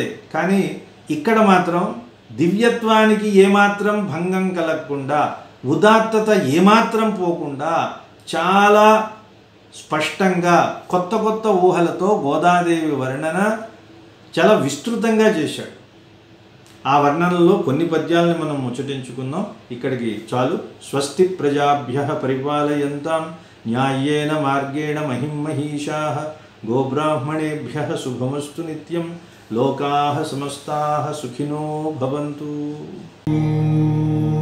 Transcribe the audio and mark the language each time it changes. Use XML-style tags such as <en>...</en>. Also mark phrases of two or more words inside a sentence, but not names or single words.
<te>కానీ ఇక్కడ మాత్రం దివ్యత్వానికి ఏమాత్రం భంగం కలగకుండా, ఉదాత్తత ఏమాత్రం పోకుండా చాలా స్పష్టంగా కొత్త కొత్త ఊహలతో గోదాదేవి వర్ణన చాలా విస్తృతంగా చేశాడు. ఆ వర్ణనలో కొన్ని పద్యాలను మనం ముచ్చటించుకుందాం. ఇక్కడికి చాలు.</te> <sa>స్వస్తి ప్రజాభ్యః పరిపాలయంతాం న్యాయేన మార్గేణ మహిమహీషాః గోబ్రాహ్మణేభ్యః శుభమస్తు నిత్యం. లోకాః సమస్తాః సుఖినో భవంతు.</sa>